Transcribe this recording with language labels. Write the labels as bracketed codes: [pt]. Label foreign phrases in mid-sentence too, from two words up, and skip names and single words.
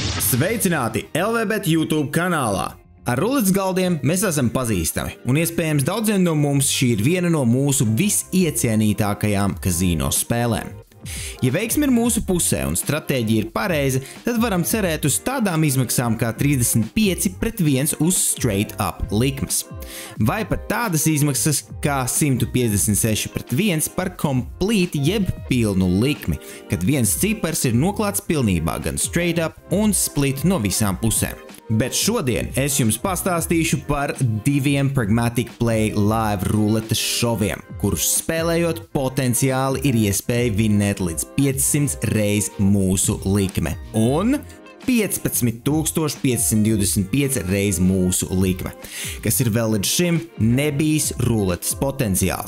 [lv] Sveicināti LVBet YouTube kanālā! Ar ruletes galdiem mēs esam pazīstami, un iespējams daudziem no mums šī ir viena no mūsu visiecienītākajām kazino spēlēm. Ja veiksme ir mūsu pusē un stratēģija ir pareiza, tad varam cerēt uz tādām izmaksām kā 35/1 uz [en] straight up [lv] likmes. Vai pat tādas izmaksas kā 156/1 par complete jeb pilnu likmi, kad viens cipars ir noklāts pilnībā gan [en] straight up [lv] un split no visām pusēm. Bet šodien es jums pastāstīšu par diviem Pragmatic Play live ruletes šoviem, kurus spēlējot potenciāli ir iespēja vinnēt līdz 500 reiz mūsu likme un 15,525 reiz mūsu likme, kas ir vēl līdz šim nebijis ruletes potenciāls.